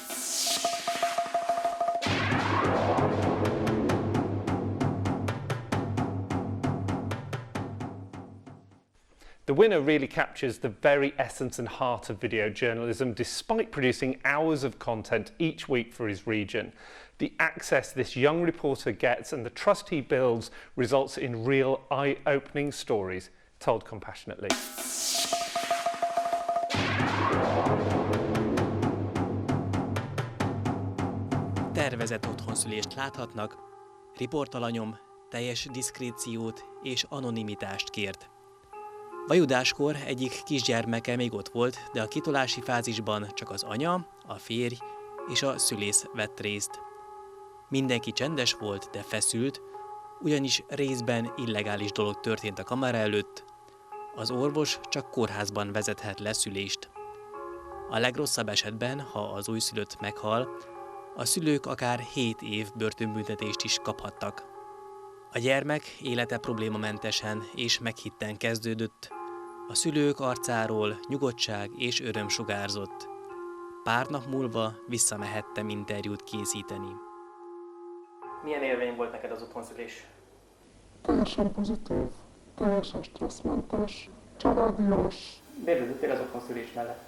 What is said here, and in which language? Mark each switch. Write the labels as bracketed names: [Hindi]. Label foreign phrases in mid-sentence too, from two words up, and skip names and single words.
[English] The winner really captures the very essence and heart of video journalism, despite producing hours of content each week for his region. The access this young reporter gets and the trust he builds results in real eye-opening stories told compassionately. [Hungarian] Tervezett otthonszülést láthatnak, riportalanyom teljes diszkréciót és anonimitást kért. Vajudáskor egyik kisgyermeke még ott volt, de a kitolási fázisban csak az anya, a férj és a szülész vett részt. Mindenki csendes volt, de feszült, ugyanis részben illegális dolog történt a kamera előtt. Az orvos csak kórházban vezethet le szülést. A legrosszabb esetben, ha az újszülött meghal, a szülők akár 7 év börtönbüntetést is kaphattak. A gyermek élete problémamentesen és meghitten kezdődött. A szülők arcáról nyugodtság és öröm sugárzott. Pár nap múlva visszamehettem interjút készíteni. Milyen élmény volt neked az otthonszülés? Teljesen pozitív, teljesen stresszmentes, családias. Miért döntöttél az otthonszülés mellett?